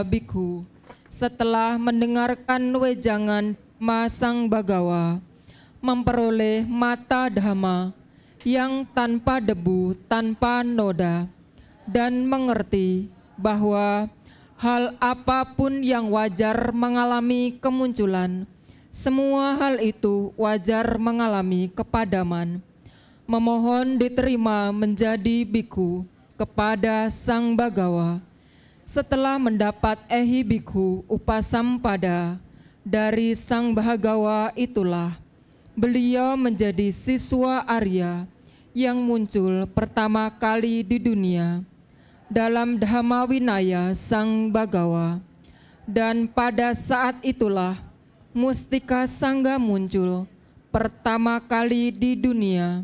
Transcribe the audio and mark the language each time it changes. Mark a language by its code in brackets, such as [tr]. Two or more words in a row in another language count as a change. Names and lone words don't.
[id] Bhikkhu, setelah mendengarkan wejangan Sang Bhagawa, memperoleh mata Dhamma yang tanpa debu, tanpa noda, dan mengerti bahwa hal apapun yang wajar mengalami kemunculan, semua hal itu wajar mengalami kepadaman. Memohon diterima menjadi biku kepada Sang Bagawa. Setelah mendapat [pi] ehi bikhu upasampada [id] dari Sang Bagawa itulah beliau menjadi siswa Arya yang muncul pertama kali di dunia dalam Dhamma Winaya Sang Bagawa. Dan pada saat itulah Mustika Sangga muncul pertama kali di dunia.